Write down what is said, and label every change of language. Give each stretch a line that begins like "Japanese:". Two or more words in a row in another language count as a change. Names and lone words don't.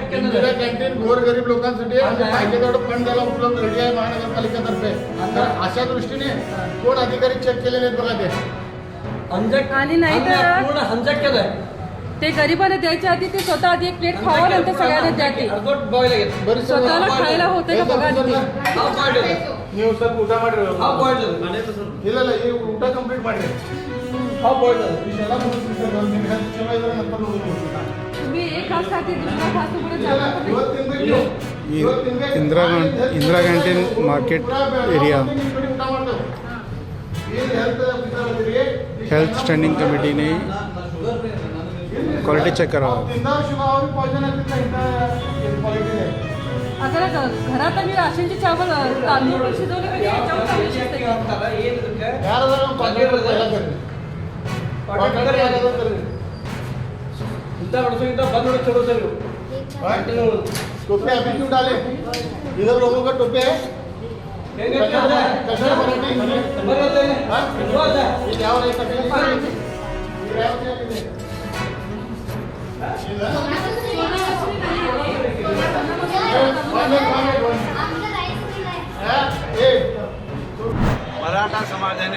Marathi: इंदिरा कॅन्टीन गोरगरीब लोकांसाठी पाहिजे तेवढं फंड द्यायला उपलब्ध रेडी आहे महानगरपालिकेतर्फे. तर अशा दृष्टीने कोण अधिकारी चेक केलेले आहेत बघा ते. आणि नाही तर पूर्ण हंजट केलंय. ते गरिबांना द्यायच्या आधी ते स्वतः आधी एक प्लेट खावं नंतर सगळ्यांना द्या ते. स्वतःला खायला होतं का बघा तिथे.
Kannada: ನೀವು ಸ್ವಲ್ಪ ಊಟ ಮಾಡ್ರಿ. ಇಲ್ಲ ಇಲ್ಲ ಈ ಊಟ ಕಂಪ್ಲೀಟ್ ಮಾಡ್ರಿ. ಇಷ್ಟೆಲ್ಲ ಮುಗಿಸ್ಬಿಟ್ಟು ಒಂದು ನಿಮಿಷ ಚಲೋ ಇದ್ರೆ ನಂತರ ನೋಡ್ಬೋದು.
Marathi: तुम्ही एक घास खाते दुसरा घास तुम्हाला जाणार नाही. इंदिरा कॅन्टीन मार्केट एरिया हेल्थ स्टँडिंग कमिटीने क्वालिटी चेक करावा. अगर घरात आम्ही राशनचे चावल तांदूळ पण शिजवले म्हणजे याच्यावर चांगलं शिजते.
Hindi: टोपे अभी क्यों डाले? इधर लोगों का टोपे है
Marathi: कशा मराठी यावर मराठा समाजाने